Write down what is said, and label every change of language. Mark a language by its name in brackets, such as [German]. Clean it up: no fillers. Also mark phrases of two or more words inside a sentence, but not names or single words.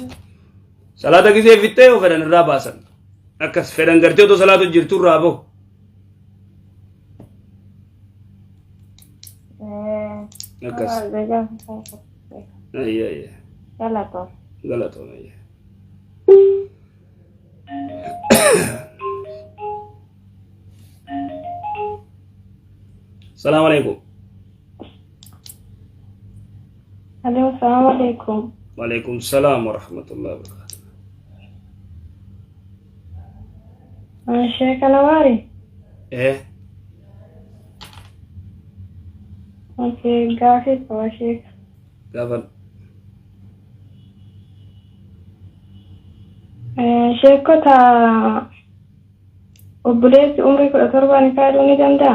[Oromo] Salaata gisee fittee yoo fedhan irraa baasan. Akkas fedhan gartee otoo salaatu jirtu irraa bahu. Akkas. Galatoon. [Arabic] السلام عليكم. Hello, السلام عليكم. وعليكم السلام ورحمة الله وبركاته. [Oromo] Sheikh Anwari. Okay, gaafis waa Sheikh. Gaafan. Sheekota obboleessi umrii 17 kaaduu ni danda'a?